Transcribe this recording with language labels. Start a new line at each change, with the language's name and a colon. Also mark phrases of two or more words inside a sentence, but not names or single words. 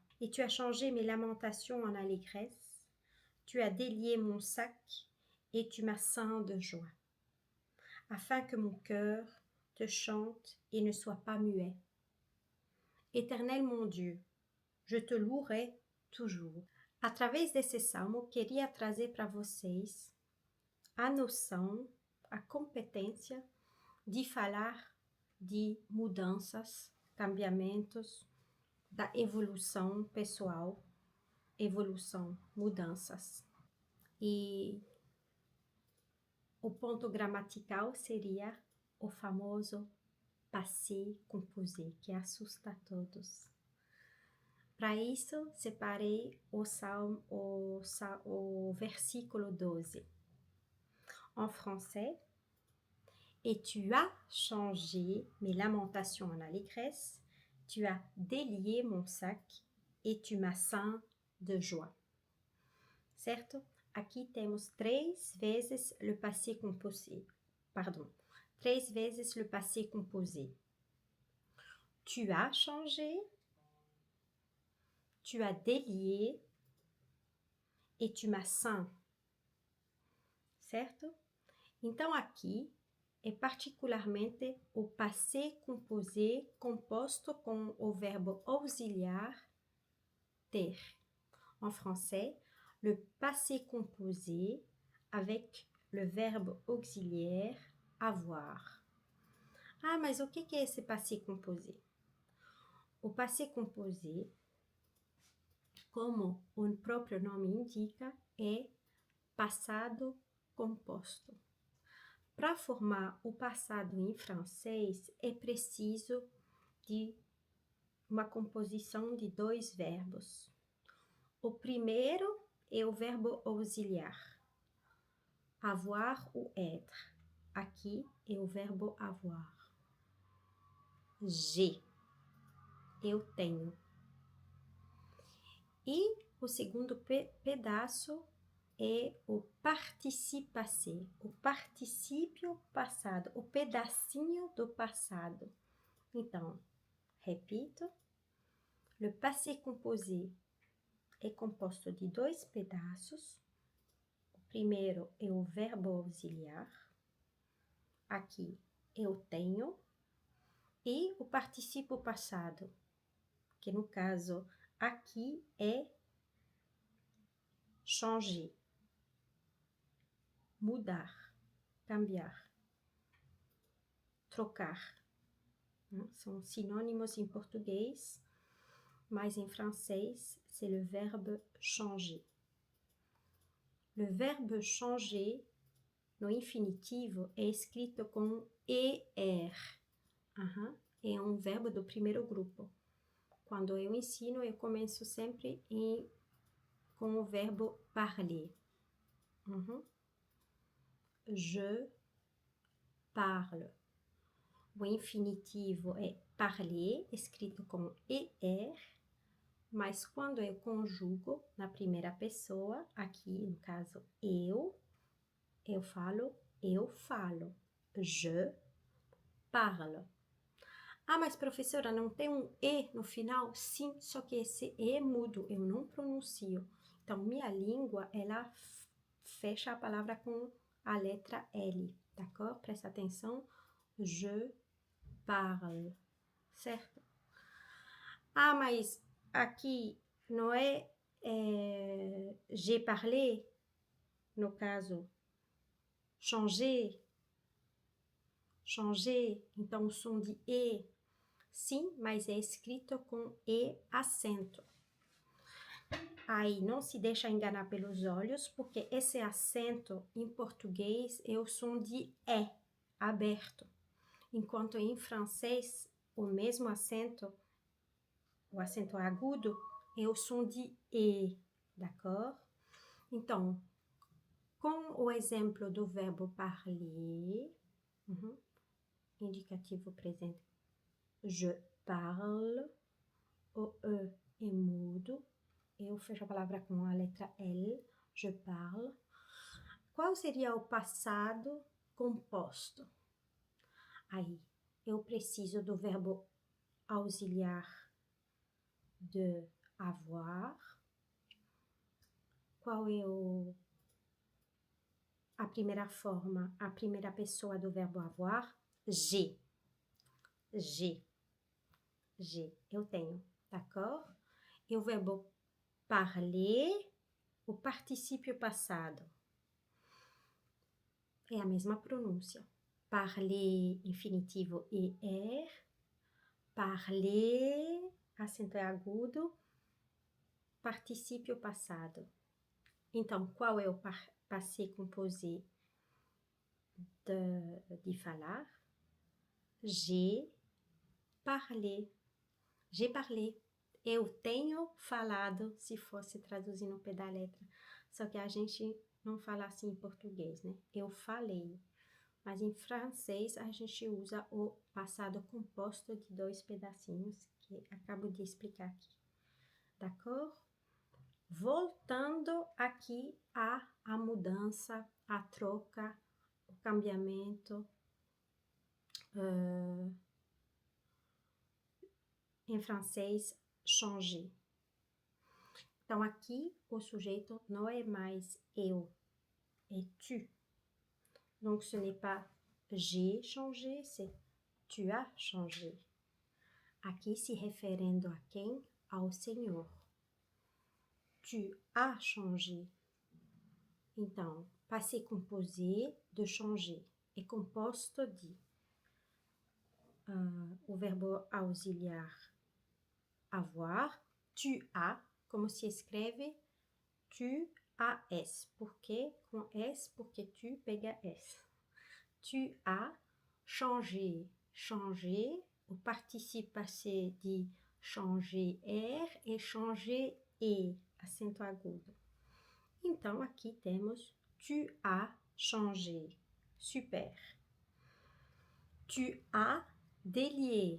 French: Et tu as changé mes lamentations en allégresse. Tu as délié mon sac et tu m'as ceint de joie, afin que mon cœur te chante et ne soit pas muet. Éternel mon Dieu, je te louerai toujours.
Portuguese: Através desse salmo, queria trazer para vocês a noção, a competência de falar de mudanças, cambiamentos, da evolução pessoal, mudanças. E o ponto gramatical seria o famoso
French: passé composé,
Portuguese: que assusta a todos. Para isso, separei o versículo 12.
French: en français. Et tu as changé mes lamentations en allégresse. Tu as délié mon sac et tu m'as ceint de joie.
Portuguese: Certo? Aqui temos 3 vezes
French: le passé composé.
Portuguese: Pardon. 3 vezes
French: le passé composé. Tu as changé, tu as délié et tu m'as ceint.
Portuguese: Certo? Então, aqui é particularmente o
French: passé composé
Portuguese: composto com o verbo auxiliar ter.
French: En français, le passé composé avec le verbe auxiliaire avoir.
Portuguese: Ah, mas o que é esse
French: passé composé?
Portuguese: O
French: passé composé,
Portuguese: como o próprio nome indica, é passado composto. Para formar o passado em francês, é preciso de uma composição de 2 verbos. O primeiro é o verbo auxiliar,
French: avoir ou être.
Portuguese: Aqui é o verbo avoir. J'ai, eu tenho. E o segundo pedaço é o
French: participe passé,
Portuguese: o particípio passado, o pedacinho do passado. Então, repito,
French: le passé composé
Portuguese: é composto de 2 pedaços. O primeiro é o verbo auxiliar, aqui eu tenho, e o particípio passado, que no caso aqui é changer, mudar, cambiar, trocar. São sinônimos em português, mas em francês,
French: c'est le verbe changer. Le verbe changer,
Portuguese: no infinitivo, é escrito com ER. É um verbo do primeiro grupo. Quando eu ensino, eu começo sempre com o verbo parler.
French: Je parle.
Portuguese: O infinitivo é parler, escrito com ER, mas quando eu conjugo na primeira pessoa, aqui no caso eu falo,
French: je parle.
Portuguese: Ah, mas professora, não tem um E no final? Sim, só que esse E é mudo, eu não pronuncio. Então, minha língua, ela fecha a palavra com a letra L, d'accord? Presta atenção.
French: Je parle,
Portuguese: certo? Ah, mas aqui não é
French: j'ai parlé,
Portuguese: no caso, changer, então o som de E, sim, mas é escrito com E acento. Aí não se deixa enganar pelos olhos, porque esse acento em português é o som de E, aberto. Enquanto em francês, o mesmo acento, o acento agudo, é o som de E, d'accord? Então, com o exemplo do verbo parler, indicativo presente,
French: je parle,
Portuguese: o E é mudo, eu fecho a palavra com a letra L, je parle. Qual seria o passado composto? Aí, eu preciso do verbo auxiliar de avoir. Qual é a primeira forma, a primeira pessoa do verbo avoir?
French: J'ai.
Portuguese: Eu tenho, d'accord? E o verbo parler, o particípio passado. É a mesma pronúncia. Parler, infinitivo ER. Parler, acento é agudo. Particípio passado. Então, qual é o
French: passé composé
Portuguese: de falar?
French: J'ai parlé. J'ai parlé.
Portuguese: Eu tenho falado, se fosse traduzir no pé da letra. Só que a gente não fala assim em português, né? Eu falei. Mas em francês a gente usa o passado composto de dois pedacinhos que acabo de explicar aqui. D'accord? Voltando aqui a mudança, a troca, o cambiamento. Em francês, changer. Então, aqui, o sujeito não é mais eu, é tu.
French: Donc, ce n'est pas j'ai changé, c'est tu as changé.
Portuguese: Aqui, se referindo a quem? Ao Senhor.
French: Tu as changé.
Portuguese: Então,
French: passé composé
Portuguese: de changer é composto de o verbo auxiliar avoir,
French: tu as,
Portuguese: como se escreve
French: tu as.
Portuguese: Por quê? Com S, porque tu pega S.
French: Tu as changé.
Portuguese: Changer, o
French: participe passé
Portuguese: de changer R e changer E, acento agudo. Então, aqui temos
French: tu as changé. Super. Tu as délié.